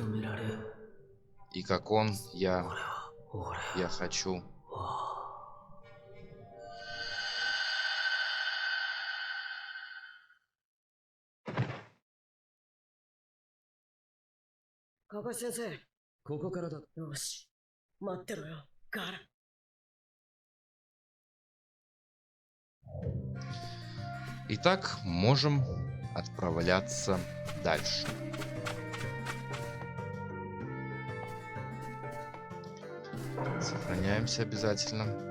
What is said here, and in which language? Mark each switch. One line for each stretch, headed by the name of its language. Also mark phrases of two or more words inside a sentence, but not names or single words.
Russian: И как он, я хочу. Какаши сенсei.
Japanese: ここからだ。よし。待ってろよ、ガーラ。
Russian: Итак, можем отправляться дальше. Сохраняемся обязательно.